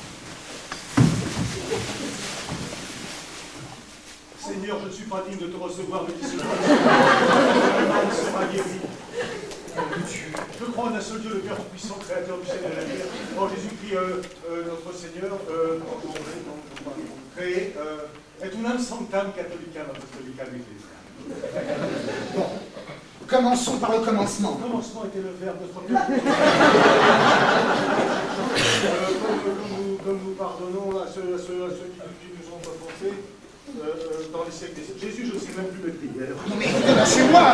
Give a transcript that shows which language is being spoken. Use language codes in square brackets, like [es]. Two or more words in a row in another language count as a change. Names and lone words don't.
[fr] Seigneur, je ne suis pas digne de te recevoir, mais dis cela. Le sera guéri. Je crois en un seul Dieu, le Père Tout-Puissant, Créateur du ciel et de la terre. En Jésus-Christ, notre Seigneur, créé, [la] et unam sanctam catholicam apostolicam ecclesiam. [fr] Bon, commençons par le commencement. Au commencement était le Verbe, notre Père. Comme nous pardonnons à ceux qui nous ont offensés dans les siècles des siècles. Jésus, je ne sais même plus le prier. Non mais écoutez, lâchez-moi.